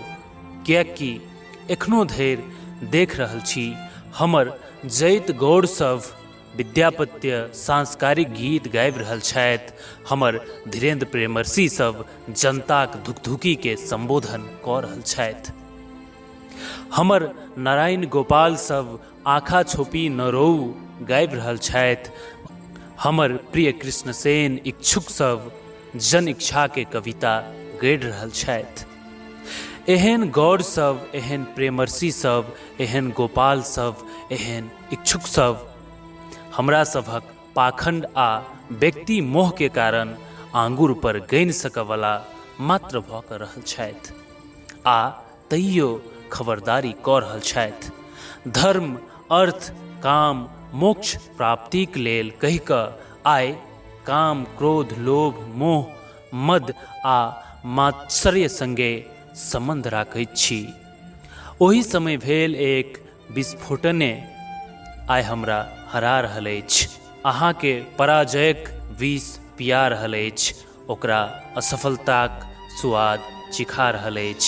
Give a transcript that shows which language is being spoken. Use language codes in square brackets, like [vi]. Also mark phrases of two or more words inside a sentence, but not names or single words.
[mai] किएकि एखनो धरि देख रहल छी हमर जैत गौड़ सब विद्यापत्य सांस्कारिक गीत गाबि रहल छथि, हमर धीरेन्द्र प्रेमर्षि सब जनताक धुकधुकी के संबोधन कऽ रहल छथि, हमर नारायण गोपाल सब आँखा छोपी न रोऊ गाबि रहल छथि, हमर प्रिय कृष्णसेन इच्छुक सब जन इच्छा के कविता गढ़ि रहल छथि। एहन गौड़ सब, एहन प्रेमर्षि सब, एहन गोपाल सब, एहन इच्छुक सब हमरा सभक पाखंड आ व्यक्ति मोह के कारण आंगुर पर गनि सकवला मात्र भऽ कऽ रहल छथि, आ तैयो खबरदारी कऽ रहल छथि। धर्म, अर्थ, काम, मोक्ष प्राप्तिक लेल कहि कऽ आइ काम, क्रोध, लोभ, मोह, मद आ मात्सर्य संगे संबंध राखैत छी। ओही समय भेल एक विस्फोटने आइ हमरा हरा रहल अछि, अहाँके पराजयक विष पिया रहल अछि, ओकरा असफलताक स्वाद चिखा रहल अछि।